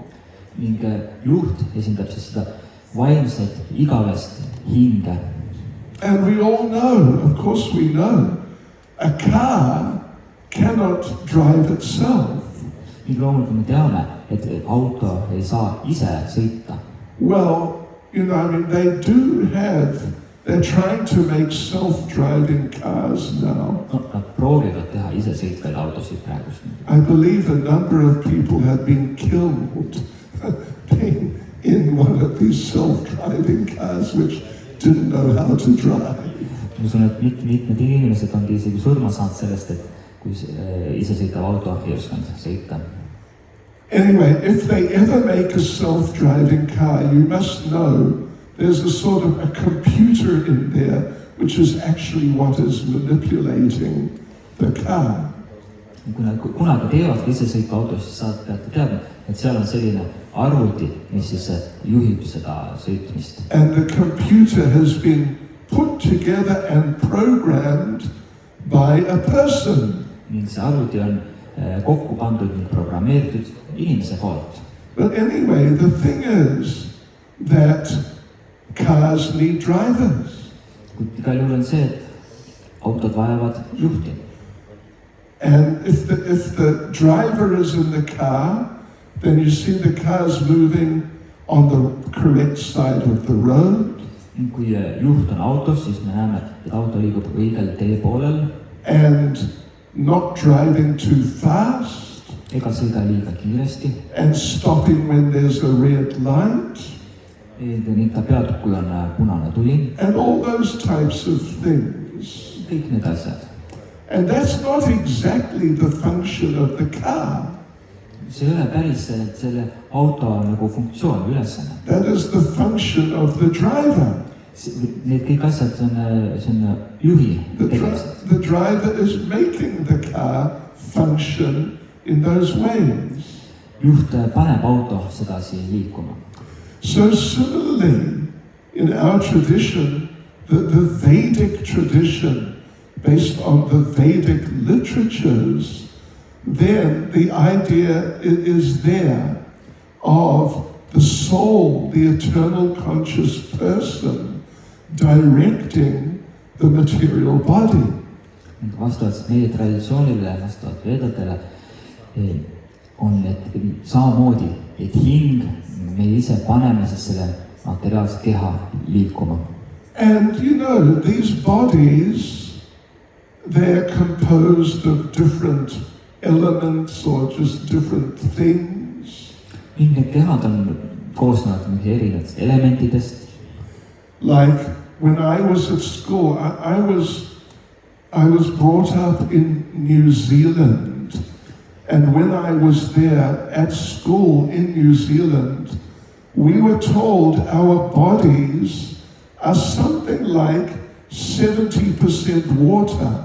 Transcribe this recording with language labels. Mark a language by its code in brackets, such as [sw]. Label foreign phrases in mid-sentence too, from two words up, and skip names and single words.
[et] Ning juht esindab siis seda vaimset, igavest hinge. [en] And we all know, of course we know, a car cannot drive itself. [et] Ning loomulikult me teame, et auto ei saa ise sõita. [en] Well, you know, I mean, they're trying to make self-driving cars now. [et] No, nad proovivad teha ise sõitvaid autosid praegust. [en] I believe a number of people have been killed being in one of these self-driving cars which didn't know how to drive. [et] Ma usun, et mitmed inimesed on isegi surma saanud sellest, et kui isesõitav auto ei osanud sõita. [en] Anyway, if they ever make a self-driving car, you must know there's a sort of a computer in there which is actually what is manipulating the car. [et] Kui nad kunagi teevad isesõitva auto, siis saad peate teadma, et seal on selline arvuti, mis siis juhib seda sõitmist. [en] And the computer has been put together and programmed by a person. [et] Ning see arvuti on kokku pandud ning programmeeritud inimese poolt. [en] But anyway, the thing is that cars need drivers. [et] Kuid igal juhul on see, et autod vajavad juhti. [en] And if the driver is in the car, then you see the car's moving on the correct side of the road. [et] Kui juht on autos, siis me näeme, et auto liigub õigel tee poolel. [en] And not driving too fast, [et] ega sõida liiga kiiresti, [en] and stopping when there's a red light, [et] ta peatub, kui on punane tuli, [en] and all those types of things. [et] kõik need asjad. [en] And that's not exactly the function of the car. [et] see ei ole päris selle auto nagu funktsioon või ülesanne. [en] That is the function of the driver. [et] Need kõik asjad see on juhi tegemised. [en] The driver is making the car function in those ways. [et] Juht paneb auto sedasi liikuma. [en] So similarly, in our tradition, the Vedic tradition, based on the Vedic literatures, then the idea is there of the soul, the eternal conscious person, directing the material body. [et] Vastavalt meie traditsioonile, vastavalt veedadele on need samamoodi, et hing me ise paneme siis selle materiaalse keha liikuma. [en] And you know, these bodies, they're composed of different elements or just different things. [et] Need kehad on koosnevad erinevatest elementidest. [en] Like when I was at school, I was brought up in New Zealand. And when I was there at school in New Zealand, we were told our bodies are something like 70% water.